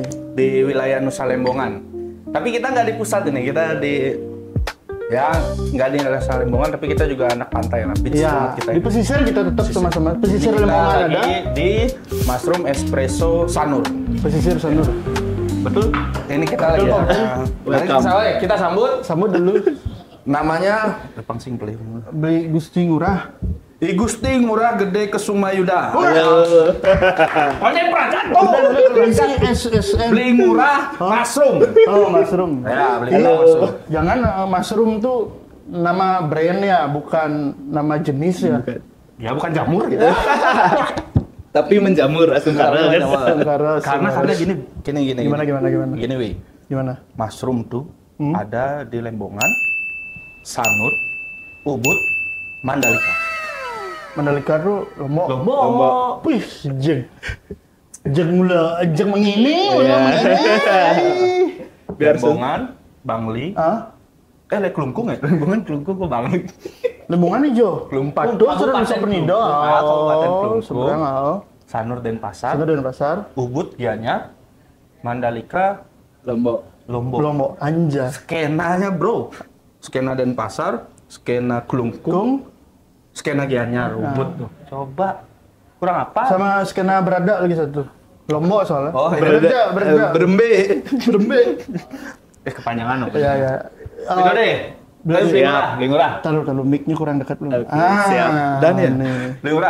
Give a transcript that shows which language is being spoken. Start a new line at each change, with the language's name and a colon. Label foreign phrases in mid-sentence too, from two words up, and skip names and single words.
Indonesian: di wilayah Nusa Lembongan. Tapi kita nggak di pusat ini, kita di nggak di Nusa Lembongan, tapi kita juga anak pantai lah. Iya. Kita Di pesisir kita tetap sama-sama. Pesisir kita Lembongan lagi ada. di Mushroom Espresso Sanur. Pesisir Sanur. Betul? Ini kita lagi. Kita sambut dulu. namanya Repang Simple. Beli Gusti Ngurah. I Gusti Ngurah Gede Kesumayuda. SSM. Beli murah mushroom. Oh, mushroom. Ya, beli murah mushroom. Jangan mushroom tuh nama brandnya, bukan nama jenis ya. Ya bukan jamur gitu. Tapi menjamur Asungkara kan. Karena gini. Gimana? Gini, Wi. Gimana? Mushroom tuh ada di Lembongan, Sanur, Ubud, Mandalika. Mandalika tuh Lombok. Wih, jeng mengini. Lembongan, Bangli. Klungkung ya? Lembongan, Klungkung kok Bangli. Lembongan hijau. Kelumpak. Itu sudah bisa Penido. Kabupaten Klungkung. Seberang. Sanur Denpasar. Ubud Gianyar. Mandalika Lombok. Anjay. Skenanya bro. Skena Denpasar, skena Klungkung, skena Gianyar, Ubud tuh. Coba Kurang apa? Sama skena berada lagi satu. Lombok soalnya. Oh, iya. Berada. Berembe. Berembe. Kepanjangan loh. Iya, iya. Itu deh. Beli murah. Taruh mic-nya kurang dekat belum? Oke, siap. Dan ya? nih. Beli murah.